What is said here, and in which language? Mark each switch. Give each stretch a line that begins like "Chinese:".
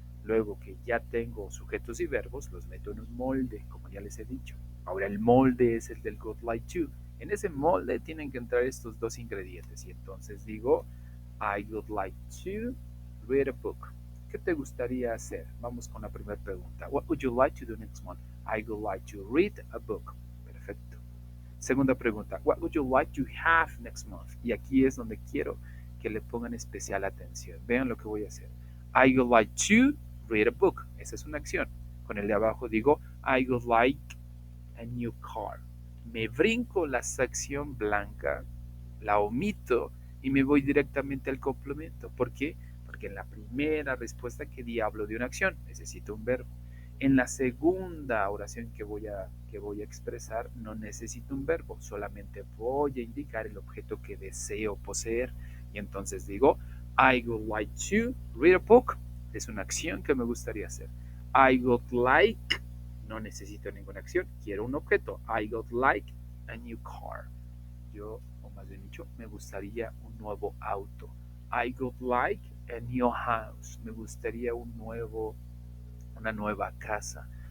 Spanish: Luego que ya tengo sujetos y verbos, los meto en un molde, como ya les he dicho. Ahora el molde es el del Good Like To. En ese molde tienen que entrar estos dos ingredientes y entonces digo,
English: I would like to read a book.
Spanish: ¿Qué te gustaría hacer? Vamos con la primera pregunta.
English: What would you like to do next month? I would like to read a book.
Spanish: Perfecto. Segunda pregunta.
English: What would you like to have next month?
Spanish: Y aquí es donde quiero que le pongan especial atención. Vean lo que voy a hacer.
English: I would like to read a book.
Spanish: Esa es una acción. Con el de abajo digo
English: I would like a new car.
Spanish: Me brinco la sección blanca, la omito y me voy directamente al complemento. ¿Por qué? Porque en la primera respuesta que di hablo de una acción, necesito un verbo. En la segunda oración que voy a expresar no necesito un verbo, solamente voy a indicar el objeto que deseo poseer. Y entonces digo,
English: I would like to read a book.
Spanish: Es una acción que me gustaría hacer.
English: I would like,
Spanish: no necesito ninguna acción, quiero un objeto.
English: I would like a new car.
Spanish: Yo, o más bien dicho, me gustaría un nuevo auto.
English: I would like a new house.
Spanish: Me gustaría una nueva casa.